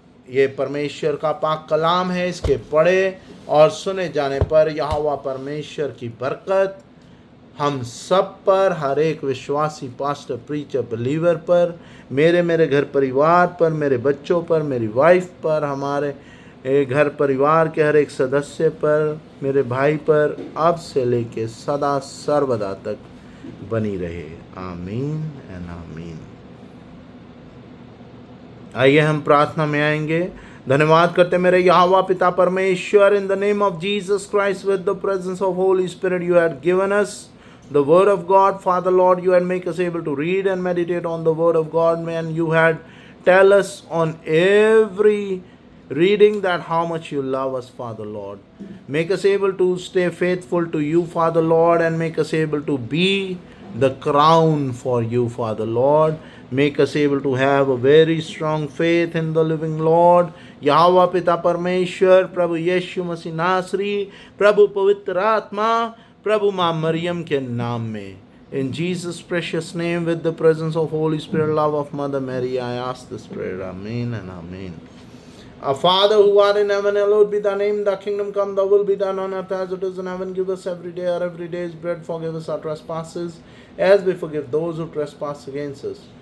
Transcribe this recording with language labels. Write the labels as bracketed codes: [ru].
[hi] ये परमेश्वर का पाक कलाम है, इसके पढ़े और सुने जाने पर यहोवा परमेश्वर की बरकत हम सब पर, हर एक विश्वासी, पास्टर, प्रीचर, बिलीवर पर, मेरे घर परिवार पर, मेरे बच्चों पर, मेरी वाइफ पर, हमारे घर परिवार के हर एक सदस्य पर, मेरे भाई पर, अब से लेके सदा सर्वदा तक बनी रहे। [en] Amen and amen. [hi] आइए हम प्रार्थना में आएंगे। धन्यवाद करते मेरे यहोवा पिता परमेश्वर, [en] In the name of Jesus Christ, with the presence of holy spirit you had given us the word of God. Father Lord, you had make us able to read and meditate on the word of God, man. You had tell us on every reading that how much you love us, Father Lord. Make us able to stay faithful to you, Father Lord, and make us able to be the crown for you, Father Lord. Make us able to have a very strong faith in the living Lord. [hi] यहोवा पिता परमेश्वर, प्रभु यीशु मसीह नासरी, प्रभु पवित्र आत्मा, प्रभु माँ मरियम के नाम में. [en] In Jesus' precious name, with the presence of Holy Spirit, love of Mother Mary, I ask this prayer. Amen and amen. Our Father who art in heaven, hallowed be thy name. Thy kingdom come, thy will be done on earth as it is in heaven. Give us every day our every day's bread. Forgive us our trespasses, as we forgive those who trespass against us.